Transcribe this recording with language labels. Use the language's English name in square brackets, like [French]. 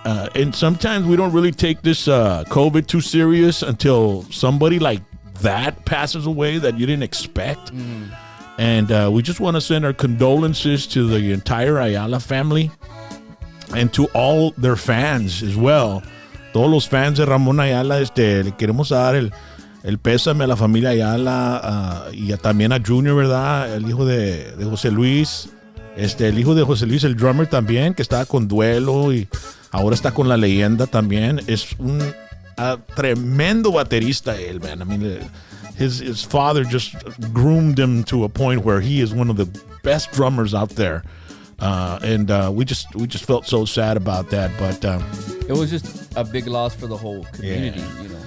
[English] And sometimes we don't really take this COVID too serious until somebody like that passes away that you didn't expect. And we just want to send our condolences to the entire Ayala family and to all their fans as well. [Spanish] Todos los fans de Ramón Ayala, le queremos dar el pésame a la familia Ayala y también a Junior, ¿verdad? El hijo de José Luis. El hijo de José Luis, el drummer también, que estaba con duelo y ahora está con la leyenda también. Es un tremendo baterista él, [English] man. I mean, his father just groomed him to a point where he is one of the best drummers out there. And we just felt so sad about that, but it was just a big loss for the whole community, you know.